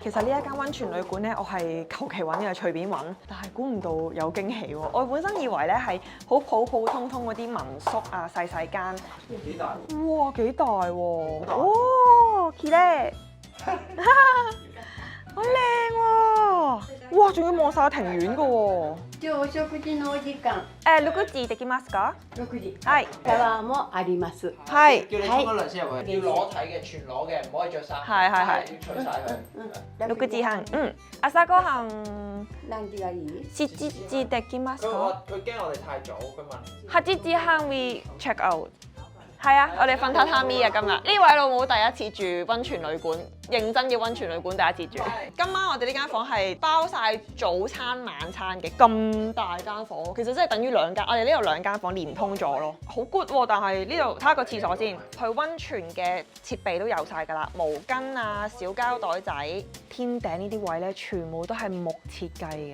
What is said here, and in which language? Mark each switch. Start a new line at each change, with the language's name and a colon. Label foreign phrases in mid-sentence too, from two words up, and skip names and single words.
Cantonese: 其實呢一間溫泉旅館咧，我係求其揾嘅，隨便揾，但係估唔到有驚喜喎。我本身以為咧係好普通嗰啲民宿啊，細間。幾大？哇，幾大喎！哇，Kire， 好靚喎！哇，仲要望晒庭院嘅喎。
Japanese: じゃあお食事のお時間。 6時できますか 6時。はい。シャワーもあります。
Cantonese: 係。叫你沖咗涼先入去，要裸體嘅，全裸嘅，唔可以着衫。係，要除晒佢。
Japanese: 6時半。朝ごはん何時がいい 7時できますか？
Cantonese: 佢驚我哋太早，佢問。
English: 8時半 we check out。
Cantonese: 係啊，我哋瞓榻榻米啊！今日呢位老母第一次住溫泉旅館，認真嘅溫泉旅館第一次住。今晚我哋呢間房係包晒早餐晚餐嘅，咁大間房，其實真係等於2間。我哋呢度2間房連通咗咯，好 good 喎！但係呢度睇下個廁所先，去溫泉嘅設備都有晒㗎啦，毛巾啊、小膠袋仔，天頂呢啲位咧全部都係木設計嘅。